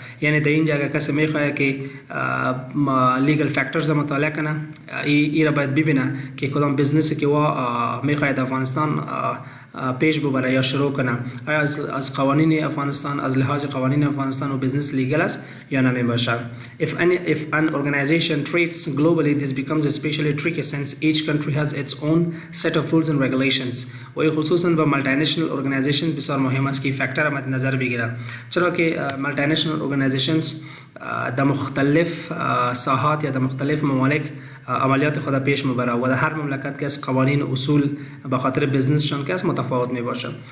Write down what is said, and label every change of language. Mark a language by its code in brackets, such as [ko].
[fa] یعنی در این جگه کسی میخواد که لیگل فاکتورز مطالعه کنه ای را باید ببینه که کدام بزنسی که میخواد در افغانستان پیش ببره یا شروع کنه، آیا از قوانین افغانستان از لحاظ قوانین افغانستان و بزنس لیگل است یا نمی باشه. [en] If an organization trades globally, this becomes especially tricky since each country has its own set of rules and regulations. [fa] و خصوصا با [en] multinational organizations [fa] بسیار مهم است که فاکتور مد نظر بگیره، چرا که multinational organizations در مختلف ساحات یا در مختلف ممالک عملیات خود پیش میبره و در هر مملکت که از قوانین اصول به خاطر بزنسشون که از متفاوت میباشه.